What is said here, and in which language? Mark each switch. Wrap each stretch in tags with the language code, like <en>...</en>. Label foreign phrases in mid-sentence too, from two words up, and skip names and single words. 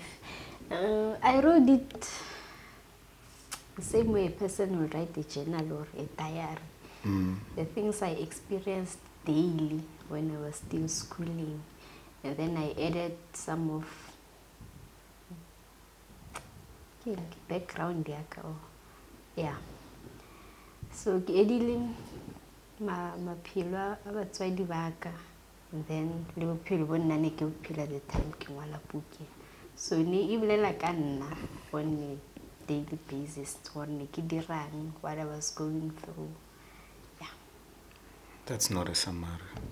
<en>I wrote it the same way a person would write a journal or a diary. The things I experienced daily when I was still schooling. And then I added some of background. Yeah.</en> <nso>So ke ediling maphelo a batswadi ba ka,</nso> <en>and then</en> <nso>le bophelo bo nna ne ke bophelo</nso> <en>at the time</en> <nso>ke ngwala buke. So ne e bolela ka nna</nso> <en>on a daily basis</en> <nso>gore ne ke dirang,</nso> <en>what I was going through. Yeah. That's not a summary.</en>